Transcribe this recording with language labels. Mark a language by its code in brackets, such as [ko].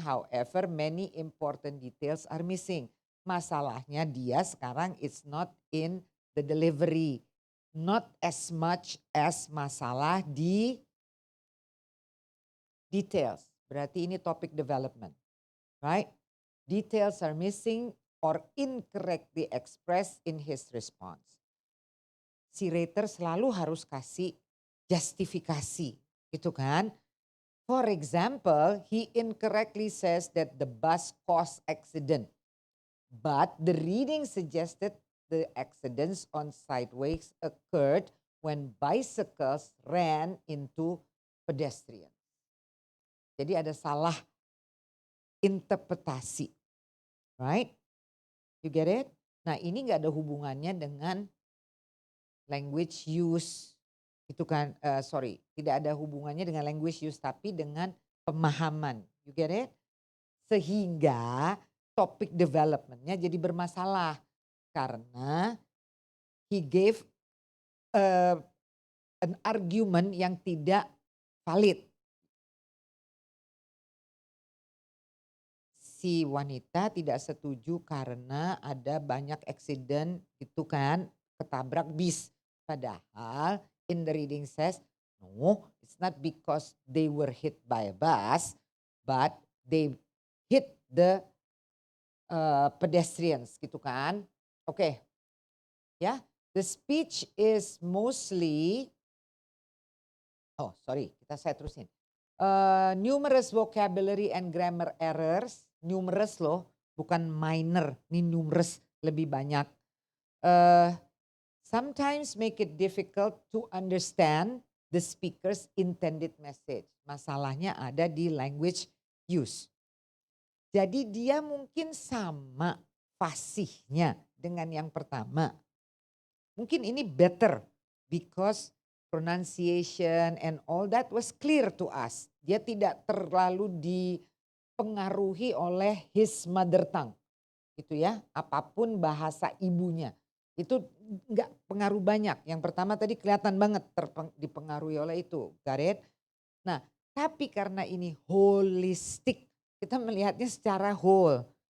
[en] However, many important details are missing. [id] Masalahnya dia sekarang [en] it's not in the delivery. Not as much as [id] masalah di [en] details. [id] Berarti ini [en] topic development. Right? Details are missing or incorrectly expressed in his response. [id] Si rater selalu harus kasih justifikasi, gitu kan? [en] For example, he incorrectly says that the bus caused accident, but the reading suggested the accidents on sideways occurred when bicycles ran into pedestrians. [id] Jadi ada salah interpretasi, [en] right? You get it? [id] Nah ini nggak ada hubungannya dengan language use, itu kan, tidak ada hubungannya dengan language use tapi dengan pemahaman. [en] You get it? [id] Sehingga topik developmentnya jadi bermasalah karena [en] he gave an argument [id] yang tidak valid. Si wanita tidak setuju karena ada banyak accident gitu kan, ketabrak bis. Padahal [en] in the reading says, no, it's not because they were hit by a bus, but they hit the pedestrians [id] gitu kan. Oke. [en] Ya, the speech is mostly, [id] saya terusin. [en] Numerous vocabulary and grammar errors, numerous [id] loh, bukan [en] minor, ini numerous, [id] lebih banyak. [en] Sometimes make it difficult to understand the speaker's intended message. [id] Masalahnya ada di language use. Jadi dia mungkin sama fasihnya dengan yang pertama. Mungkin ini [en] better because pronunciation and all that was clear to us. [id] Dia tidak terlalu dipengaruhi oleh [en] his mother tongue. [id] Gitu ya, apapun bahasa ibunya. Itu enggak pengaruh banyak. Yang pertama tadi kelihatan banget dipengaruhi oleh itu. [en] Got it? [id] Nah, tapi karena ini holistic, kita melihatnya secara whole.